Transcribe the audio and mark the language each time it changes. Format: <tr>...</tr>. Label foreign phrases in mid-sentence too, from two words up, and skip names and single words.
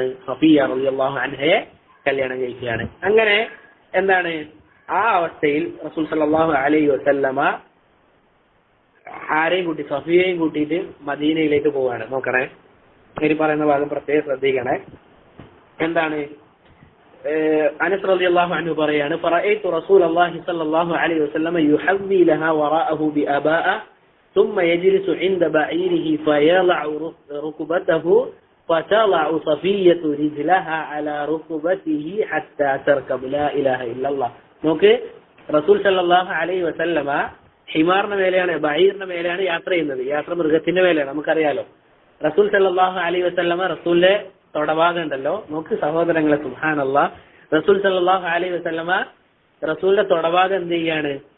<ml>സഫിയ്യ</ml> <ar>رضي الله عنها</ar> <ml>കല്യാണം കഴിക്കുകയാണ്. അങ്ങനെ എന്താണ് ആ അവസ്ഥയിൽ റസൂൽ</ml> <ar>صلى الله عليه وسلم</ar> <ml>ആരെയും കൂട്ടി, സഫിയയെയും കൂട്ടിയിട്ട് മദീനയിലേക്ക് പോവാണ്. നോക്കണേ, ഇനി പറയുന്ന ഭാഗം പ്രത്യേകം ശ്രദ്ധിക്കണേ. എന്താണ്? അനസ്</ml> <ar>رضي الله عنه പറയാണ്, فرأيت رسول الله صلى الله عليه وسلم يحوي لها وراءه بعباءة ثم يجلس عند بعيره فيضع ركبته فتضع صفية رجلها على ركبته حتى تركب لا إله إلا الله.</ar> <ml>നോക്ക്, റസൂൽ</ml> <ar>صلى الله عليه وسلم</ar> <ml>ഹിമാറിന്റെ മേലെയാണ്, ബഈറിന്റെ മേലെയാണ് യാത്ര ചെയ്യുന്നത്. യാത്ര മൃഗത്തിന്റെ മേലെയാണ്, നമുക്കറിയാലോ. റസൂൽ</ml> <ar>صلى الله عليه وسلم</ar> <ml>റസൂലിന്റെ തൊടഭാഗം ഉണ്ടല്ലോ, നോക്ക് സഹോദരങ്ങളെ, സുബ്ഹാനല്ലാഹ്, റസൂൽ</ml> <ar>صلى الله عليه وسلم</ar> <ml>റസൂലിന്റെ തൊടഭാഗം എന്ത് ചെയ്യാണ്?</ml>